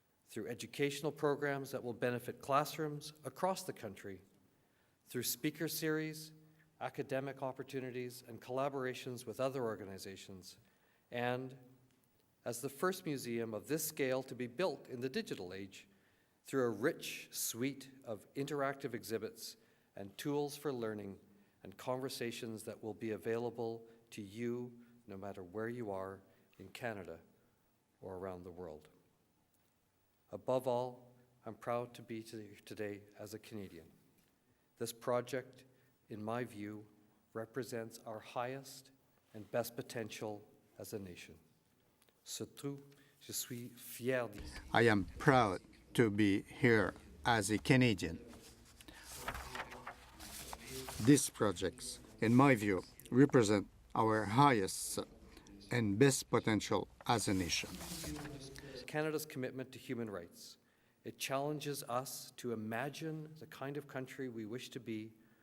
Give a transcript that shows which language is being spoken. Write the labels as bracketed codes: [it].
[en] Through educational programs that will benefit classrooms across the country, through speaker series, academic opportunities, and collaborations with other organizations, and as the first museum of this scale to be built in the digital age, through a rich suite of interactive exhibits and tools for learning and conversations that will be available to you no matter where you are in Canada or around the world. Above all, I'm proud to be here today as a Canadian. This project, in my view, represents our highest and best potential as a nation. [fr] Surtout, je suis fier d'ici. [en] I am proud to be here as a Canadian. These projects, in my view, represent our highest and best potential as a nation. Canada's commitment to human rights. It challenges us to imagine the kind of country we wish to be